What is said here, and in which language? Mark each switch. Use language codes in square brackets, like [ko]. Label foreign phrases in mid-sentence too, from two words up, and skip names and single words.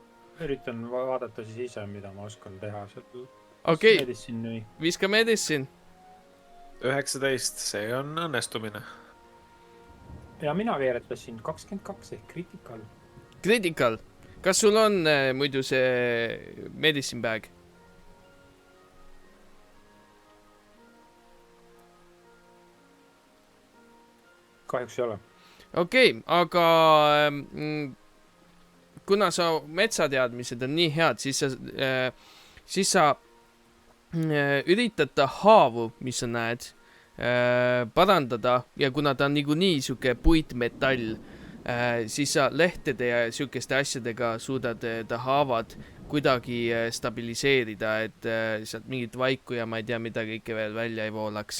[et] üritan vaadata siis ise, mida ma oskan teha. Okei. Medicine. Viska medicine. 19, see on õnnestumine. Ja mina veeretasin 22 ehk critical. Critical. Kas sul on muidu see [en] medicine bag? [et] Kahjuks ei ole. Okei, aga kuna sa metsateadmised on nii head, siis sa üritad ta haavu, mis sa näed, parandada ja kuna ta on niikuinii siuke puitmetall, siis sa lehtede ja siukeste asjadega suudad ta haavad kuidagi stabiliseerida, et sealt mingit vaiku ja ma ei tea, mida kõike veel välja ei voolaks.